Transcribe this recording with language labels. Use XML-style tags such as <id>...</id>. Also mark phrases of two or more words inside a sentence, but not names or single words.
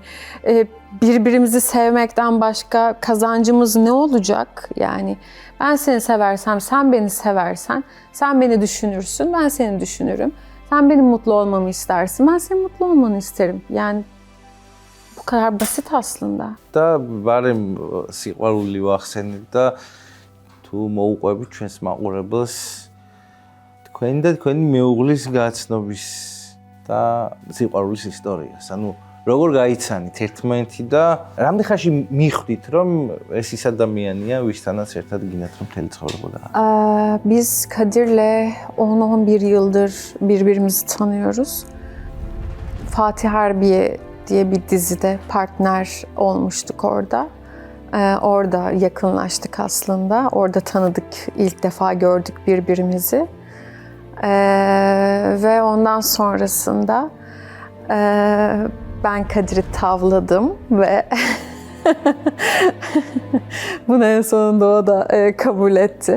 <tr>Birbirimizi sevmekten başka kazancımız ne olacak? Yani ben seni seversem, sen beni seversen, sen beni düşünürsün, ben seni düşünürüm. Sen benim mutlu olmamı istersin, ben senin mutlu olmanı isterim. Yani bu kadar basit aslında.</tr> <ka>და ბარემ სიყვარული ვახსენებ და თუ მოუყვებით ჩვენს მაყურებელს თქვენი და თქვენი მეუღლის გაცნობის და სიყვარულის ისტორიას. ანუ როგორ გაიცანით ერთმანეთი და რამდენ ხანში მიხვდით რომ ეს ის ადამიანია ვისთანაც ერთად გინდათ რომ მთელი ცხოვრება გაატაროთ?</ka> <tr>Biz Kadir'le 10-11 yıldır birbirimizi tanıyoruz. Fatih Harbiye diye bir dizide partner olmuştuk orada. Orada yakınlaştık aslında. Orada tanıdık, ilk defa gördük birbirimizi. Ve ondan sonrasında ben Kadir'i tavladım ve bunu en sonunda o da kabul etti.</tr>